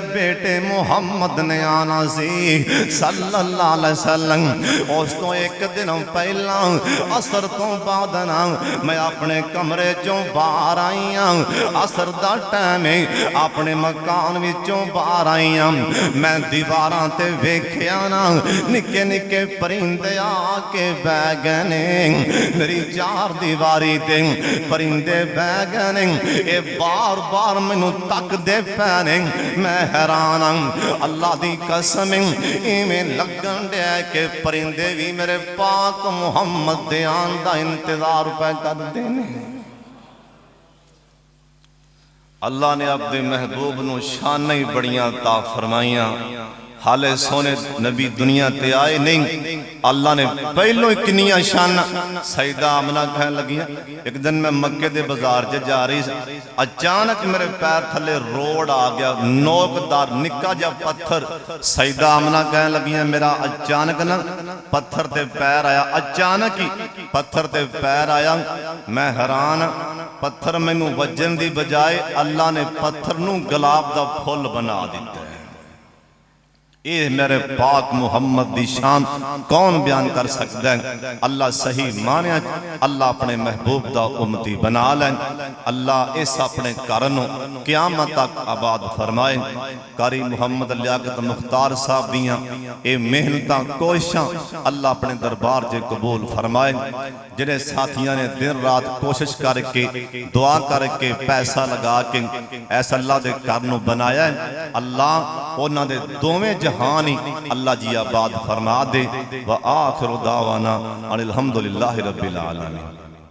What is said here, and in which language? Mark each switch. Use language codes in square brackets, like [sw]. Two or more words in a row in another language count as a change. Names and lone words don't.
[pa] بیٹے محمد نے آنا سی [ar] صلی اللہ علیہ وسلم [pa] اس تو ایک دن پہلا عصر تو بعد نا میں اپنے کمرے چوں باہر آئیاں عصر دا ٹائم اپنے مکان وچوں باہر آئیاں میں دیواراں تے ویکھیا نا نکے نکے پرندے آ کے بہ گئے میری چار دیواری تے پرندے بہ گئے اے بار بار مینوں تک دے پینے میں حیران اللہ دی قسم ایویں لگن دے کہ پرندے بھی میرے پاک محمد دے آن دا انتظار پہ کر دینے اللہ نے عبد محبوب نو شانہ ہی بڑیاں عطا فرمائیاں حالے سونے نبی دنیا تے آئے نہیں اللہ نے پہلو کنیاں شانہ سیدہ آمنہ کہنے لگیاں ایک دن میں مکہ دے بازار جا رہی اچانک میرے پیر تھلے روڑ آ گیا نوکدار نکا جا پتھر سیدہ آمنہ کہنے لگیاں میرا اچانک نا پتھر تے پیر آیا اچانک ہی پتھر تے پیر آیا میں حیران پتھر میں نو وجن دی بجائے اللہ نے پتھر نو گلاب دا پھول بنا دیتا ہے اے میرے پاک محمد دی شان [ur] کون بیان کر سکتا ہے [pa] اللہ صحیح مانیا اللہ اپنے محبوب دا امتی بنا لیں اللہ اس اپنے کرنوں قیامت تک آباد فرمائے قاری محمد لیاقت مختار صاحب دیاں اے محنتاں کوشاں اللہ اپنے دربار جے قبول فرمائے جنہیں ساتھیاں نے دن رات کوشش کر کے دعا کر کے پیسہ لگا کے ایسا اللہ دے کرنوں بنایا ہے اللہ اونا دے دوویں جہانی اللہ جی آباد فرما دے [ar] وآخر دعوانا الحمدللہ رب العالمین